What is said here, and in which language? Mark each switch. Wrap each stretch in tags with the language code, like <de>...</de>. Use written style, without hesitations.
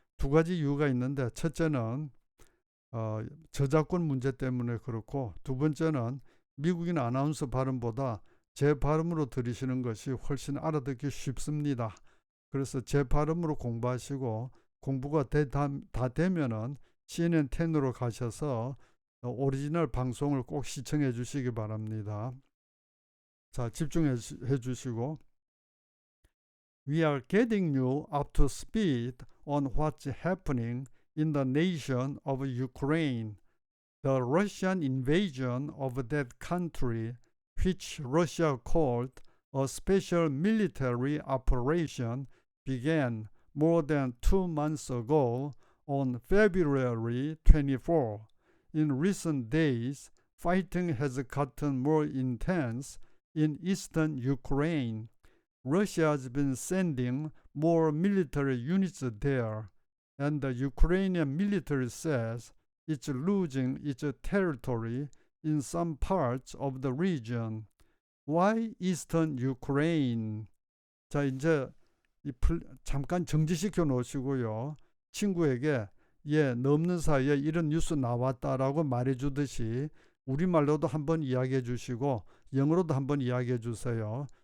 <ko>두 가지 이유가 있는데 첫째는 저작권 문제 때문에 그렇고 두 번째는 미국인 아나운서 발음보다 제 발음으로 들으시는 것이 훨씬 알아듣기 쉽습니다. 그래서 제 발음으로 공부하시고 공부가 다 되면은 CNN10으로 가셔서 오리지널 방송을 꼭 시청해 주시기 바랍니다.</ko> <en>자, 집중해 주시고 We are getting you up to speed on what's happening in the nation of Ukraine. The Russian invasion of that country, which Russia called a special military operation, began more than 2 months ago on February 24. In recent days, fighting has gotten more intense in eastern Ukraine. Russia has been sending more military units there, and the Ukrainian military says it's losing its territory in some parts of the region. Why eastern Ukraine?</en> <ko>자, 이제 잠깐 정지시켜 놓으시고요. 친구에게 넘는 사이에 이런 뉴스 나왔다라고 말해 주듯이 우리말로도 한번 이야기해 주시고 영어로도 한번 이야기해 주세요.</ko>